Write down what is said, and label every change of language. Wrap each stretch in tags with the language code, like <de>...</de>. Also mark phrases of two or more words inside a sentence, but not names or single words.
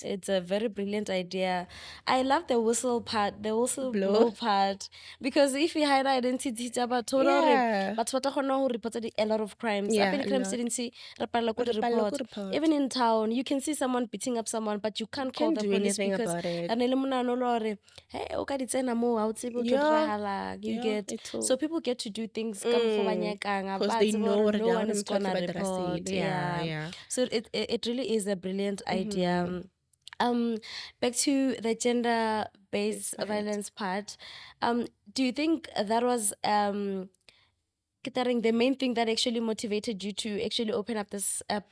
<en>It's a very brilliant idea. I love the whistle part, the whistle Blow. blow part. Because if we hide identity, but total Yeah. but what who reported a lot of crimes. Yeah, Up in a crime lot. city, report. Report. Report. Even in town, you can see someone beating up someone, but you can't call Can't the do police anything because about it.</en> <st>hey, o ka di tsena mo, ha o tsebe ho tlo</st> <en>Yeah.</en> <st>diragalang, you</st> <en>Yeah, get. it's all. So people get to do things</en> <st>ka mokgwa ba nyakang,</st> <en>Because</en> <st>ba</st> <en>they</en> <st>tseba</st> <en>know</en> <st>hore</st> <en>what no one is gonna about the report. Yeah, Yeah. yeah. So it really is a brilliant idea. Back to the gender-based violence part. Do you think that was the main thing that actually motivated you to actually open up this app?</en>